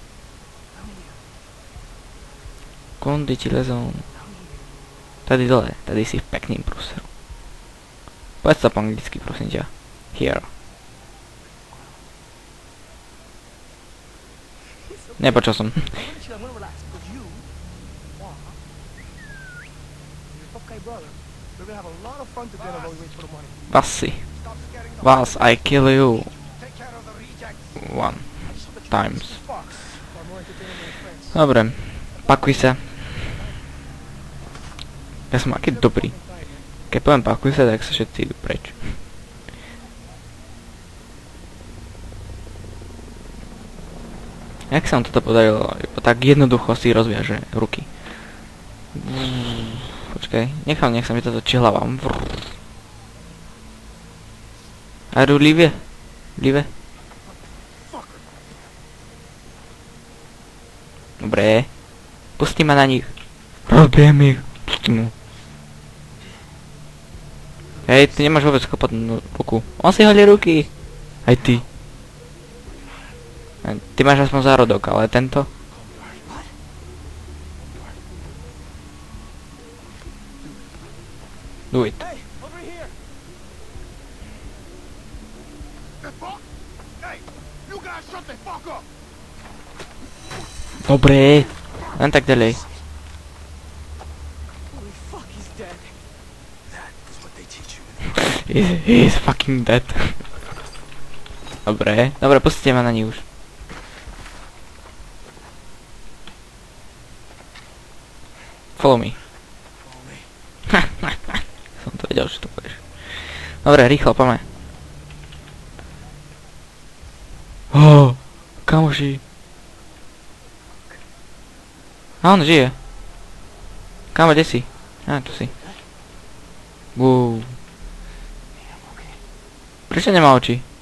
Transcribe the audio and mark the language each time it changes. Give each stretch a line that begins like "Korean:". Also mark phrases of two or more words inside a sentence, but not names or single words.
Czech: Kondy ti lezou. Tady dole, tady si v pekným prúseru.
Slovak: Povedz to po anglicky, prosím ťa. Here. Nepočul som.
English: Was I kill you 1 times.
Slovak: Dobre, pakuj sa. Ja som aký dobrý. Keď poviem pakuj sa, tak sa všetci idú preč. Jak sa vám toto podarilo? Tak jednoducho si rozviaže ruky. Počkaj, nech sa mi toto čihlava.
English: Are you live?
Slovak: Dobre. Pusti ma na nich. Robiem ich. Pusti mu. Hej, ty nemáš vôbec kopať ruku. On si holie ruky. Aj ty. Ty máš aspoň zárodok, ale tento?
English: Do it.
Slovak: Dobre, len tak ďalej.
English: He's fucking dead.
Slovak: Dobre, pustite ma na ní už.
English: Follow me.
Slovak: Som vedel, že to povieš. Dobre, rýchlo, poďme. Kamoši. A on žije. Kamo, kde si? Tu si. Prečo nemá oči?